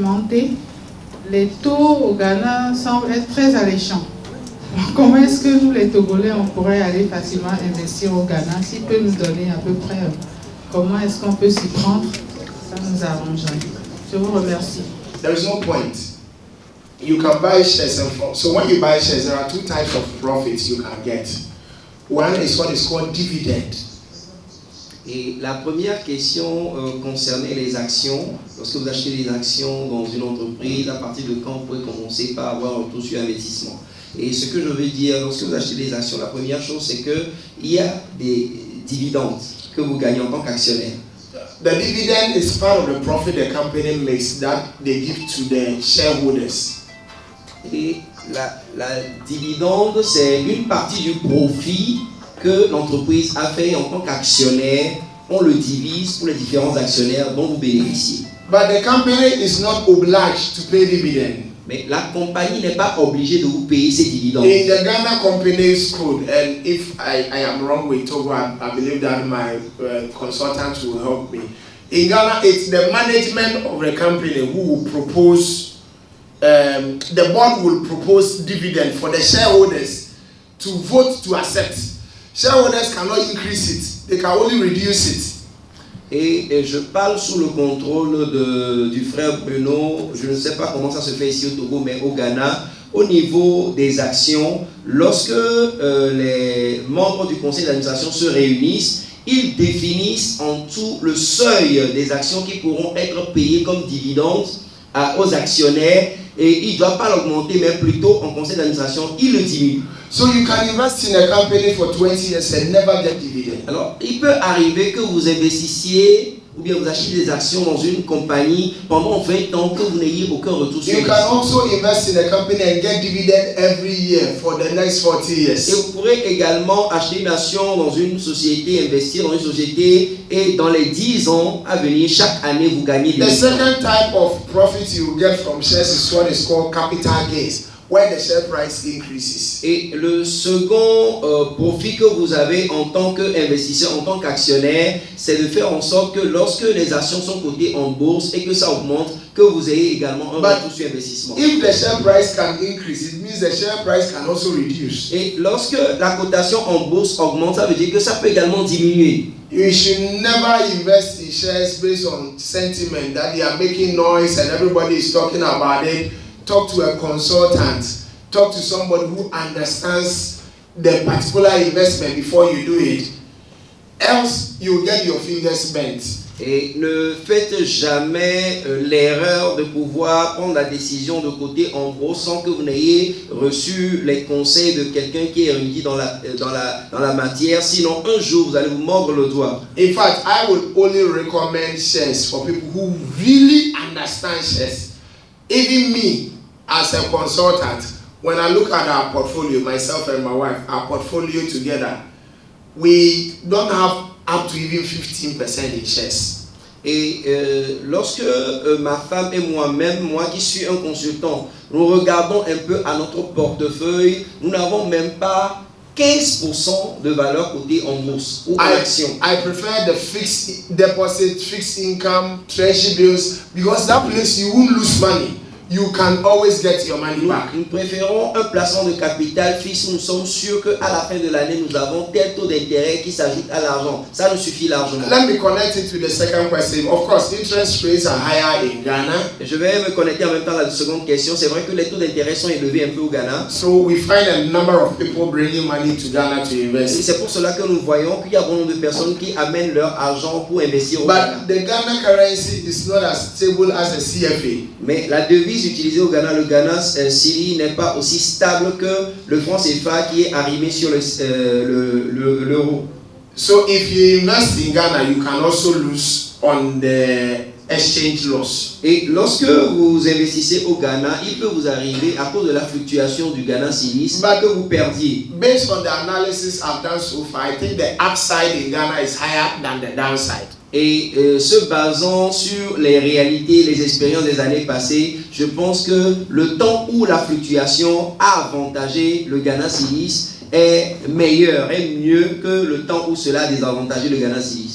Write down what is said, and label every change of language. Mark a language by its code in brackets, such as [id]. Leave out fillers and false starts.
[fr] Monté, les taux au Ghana semblent être très alléchants. Comment est-ce que nous, les Togolais, on pourrait aller facilement investir au Ghana? S'il peut nous donner à peu près comment est-ce qu'on peut s'y prendre, ça nous arrangerait. Je vous remercie. [en] There is no point. You can buy shares and so when you buy shares, there are two types of profits you can get. One is what is called dividend. [fr] Et la première question concernait les actions. Lorsque vous achetez des actions dans une entreprise, à partir de quand vous pouvez commencer par avoir un taux sur investissement? Et ce que je veux dire, lorsque vous achetez des actions, la première chose, c'est qu'il y a des dividendes que vous gagnez en tant qu'actionnaire. [en] The dividend is part of the profit the company makes that they give to the shareholders. [fr] Et la dividende, c'est une partie du profit que l'entreprise a fait en tant qu'actionnaire. On le divise pour les différents actionnaires dont vous bénéficiez. [en] But the company is not obliged to pay dividend. [fr] Mais la compagnie n'est pas obligée de vous payer ces dividendes. [en] In the Ghana Companies Code, and if I am wrong with Togo, I believe that my consultant will help me. In Ghana, it's the management of the company who will propose, the board will propose dividend for the shareholders to vote to accept. Shareholders cannot increase it, they can only reduce it. [fr] Et je parle sous le contrôle du frère Bruno. Je ne sais pas comment ça se fait ici au Togo, mais au Ghana, au niveau des actions, lorsque les membres du conseil d'administration se réunissent, ils définissent en tout le seuil des actions qui pourront être payées comme dividendes aux actionnaires, et il ne doit pas l'augmenter, mais plutôt en conseil d'administration, il le diminue. [en] So you can invest in a company for 20 years and never get dividend. [fr] Alors, il peut arriver que vous investissiez ou bien vous achetez des actions dans une compagnie pendant 20 ans que vous n'ayez aucun retour sur [en] You can also invest in a company and get dividend every year for the next 40 [fr] Et [en] years. [fr] vous pourrez également acheter une action dans une société, investir dans une société, et dans les 10 ans à venir, chaque année, vous gagnez des [en] The second type of profit you get from shares is what is called capital gains, where the share price increases. [fr] Et le second profit que vous avez en tant qu'investisseur, en tant qu'actionnaire, c'est de faire en sorte que lorsque les actions sont cotées en bourse et que ça augmente, que vous ayez également un retour sur investissement. [en] If the share price can increase, it means the share price can also reduce. [fr] Et lorsque la cotation en bourse augmente, ça veut dire que ça peut également diminuer. [en] You should never invest in shares based on sentiment that they are making noise and everybody is talking about it. Talk to a consultant. Talk to somebody who understands the particular investment before you do it. Else, you get your fingers bent. [fr] Et ne faites jamais l'erreur de pouvoir prendre la décision de coter en bourse sans que vous n'ayez reçu les conseils de quelqu'un qui est érudit dans la matière. Sinon, un jour, vous allez vous mordre le doigt. [en] In fact, I would only recommend shares for people who really understand shares. Even me, as a consultant, when I look at our portfolio, myself and my wife, our portfolio together, we don't have up to even 15% in shares. [fr] Et lorsque ma femme et moi-même, moi qui suis un consultant, nous regardons un peu à notre portefeuille, nous n'avons même pas 15% de valeur cotée en bourse ou en action. [en] I prefer the fixed deposit, fixed income, treasury bills, because that place you won't lose money. You can always get your money back. [fr] Nous préférons un placement de capital fixe où nous sommes sûrs qu'à la fin de l'année, nous avons tel taux d'intérêt qui s'ajoute à l'argent. Ça nous suffit largement. [en] Let me connect it to the second question. Of course, interest rates are higher in Ghana. [fr] Je vais me connecter en même temps à la seconde question. C'est vrai que les taux d'intérêt sont élevés un peu au Ghana. [en] So we find a number of people bringing money to Ghana to [fr] Et [en] invest. [fr] c'est pour cela que nous voyons qu'il y a beaucoup de personnes qui amènent leur argent pour investir au Ghana. [en] But the Ghana currency is not as stable as the CFA. [fr] Mais la devise utilisée au Ghana, le Ghana Cedi, n'est pas aussi stable que le franc CFA qui est arrimé sur l'euro. [en] So if you invest in Ghana, you can also lose on the exchange loss. [fr] Et lorsque vous investissez au Ghana, il peut vous arriver à cause de la fluctuation du Ghana Cedi que vous perdiez. [en] Based on the analysis I've done so far, I think the upside in Ghana is higher than the downside. [fr] Et se basant sur les réalités, les expériences des années passées, je pense que le temps où la fluctuation a avantagé le Ghana Cedi est meilleur, est mieux que le temps où cela a désavantagé le Ghana Cedi.